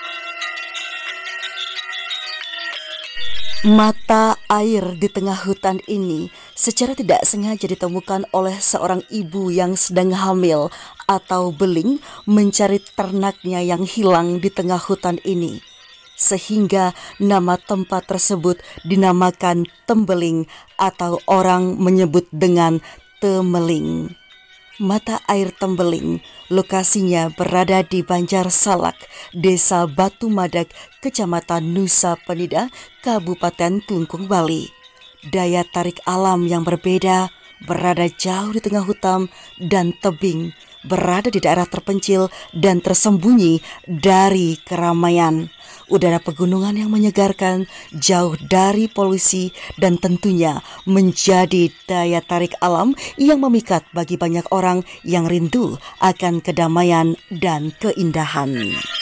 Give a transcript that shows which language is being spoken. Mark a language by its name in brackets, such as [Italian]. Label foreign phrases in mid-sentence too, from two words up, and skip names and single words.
[Indonesian] Mata air di tengah hutan ini secara tidak sengaja ditemukan oleh seorang ibu yang sedang hamil atau beling mencari ternaknya yang hilang di tengah hutan ini. Sehingga nama tempat tersebut dinamakan Tembeling atau orang menyebut dengan Temeling. Mata air Tembeling, lokasinya berada di Banjar Salak, Desa Batu Madak, Kecamatan Nusa Penida, Kabupaten Klungkung, Bali. Daya tarik alam yang berbeda, berada jauh di tengah hutan dan tebing, berada di daerah terpencil dan tersembunyi dari keramaian. Udara pegunungan yang menyegarkan, jauh dari polusi, dan tentunya menjadi daya tarik alam yang memikat bagi banyak orang yang rindu akan kedamaian dan keindahan.